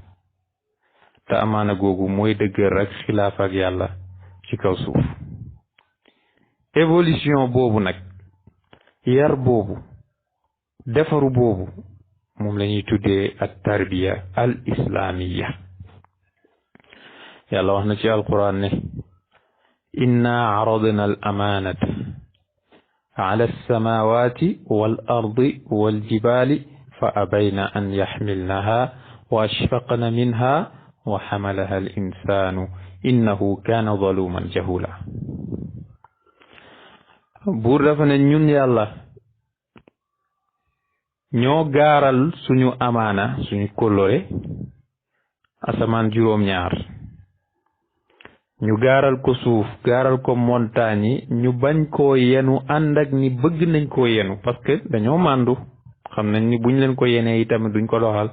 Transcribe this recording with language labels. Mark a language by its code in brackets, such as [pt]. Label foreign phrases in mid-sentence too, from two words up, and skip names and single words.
[wo] te amaana googu mooy dëggal rek xilaaf ak yàlla ci kaw suuf. évolution boobu nag, yar boobu, defaru boobu moom la ñuy tuddee [ar] التربية الإسلامية. [wo] yàlla wax na ci alquran ne [ar] إنا عرضنا الأمانة على السماوات والأرض والجبال فأبين أن يحملنها وأشفقن منها وحملها الإنسان إنه كان ظلومًا جهولًا. [wo] buur dafa ne ñun yàlla ñoo gaaral suñu amaana suñu kóllëre asamaan juróom-ñaar, ñu gaaral ko suuf, gaaral ko montagne yi, ñu bañ koo yenu ànd ak ni bëgg nañ koo yenu [fr] parce que [wo] dañoo màndu, xam nañ ni buñ leen ko yenee itamit duñ ko doxal.